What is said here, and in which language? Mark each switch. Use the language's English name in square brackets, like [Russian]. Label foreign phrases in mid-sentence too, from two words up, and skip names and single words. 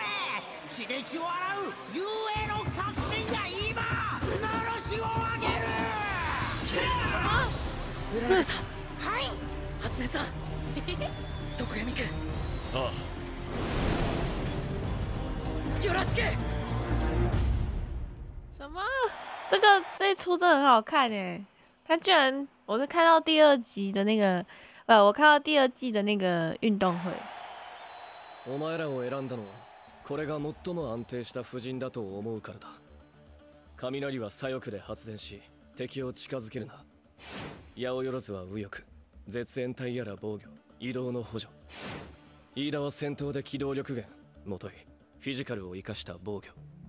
[Japanese] 血で血を洗う雄英の合戦が今のろしを上げる。うららさん。はい。初音さん。徳闇君。ああ。よろしく。 [Chinese] 什么？这一出真的很好看哎！他居然，我是看到第2集的那个，我看到第2季的那个运动会。 [Japanese] お前らを選んだのはこれが最も安定した布陣だと思うからだ。雷は左翼で発電し敵を近づけるな。八百万は右翼、絶縁体やら防御、移動の補助。飯田は戦闘で機動力源、もといフィジカルを生かした防御。